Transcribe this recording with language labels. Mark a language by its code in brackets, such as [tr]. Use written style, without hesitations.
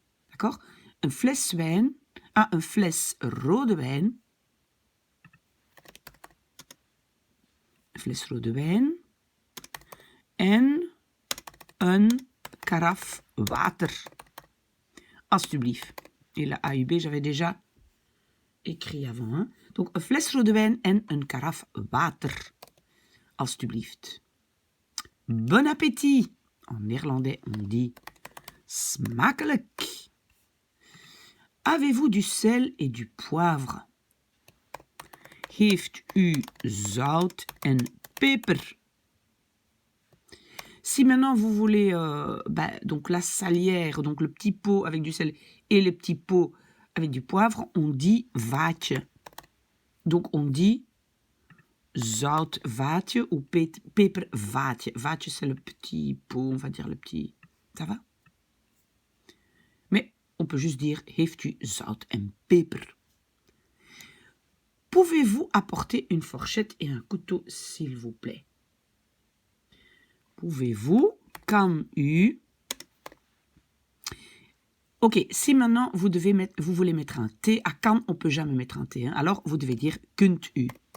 [fr] D'accord? [nl] Een fles wijn. Ah, een fles rode wijn. Een fles rode wijn. En een karaf water. Alsjeblieft. [fr] Et la A, U, B, j'avais déjà écrit avant. Hein? [nl] Donc, een fles rode wijn en een karaf water. Alsjeblieft. [fr] Bon appétit. En néerlandais, on dit smakelijk. Avez-vous du sel et du poivre? [nl] Heeft u zout en peper? [fr] Si maintenant vous voulez donc la salière, donc le petit pot avec du sel et le petit pot avec du poivre, on dit vaatje. Donc on dit zoutvaatje ou pepervaatje. Vaatje, c'est le petit pot, on va dire le petit... Ça va? Mais on peut juste dire, [nl] heeft u zout en peper? [fr] Pouvez-vous apporter une fourchette et un couteau, s'il vous plaît? Pouvez-vous, [nl] kan u... [fr] Ok, si maintenant vous voulez mettre un T, à kan on ne peut jamais mettre un T, hein, alors vous devez dire [nl] kunt u.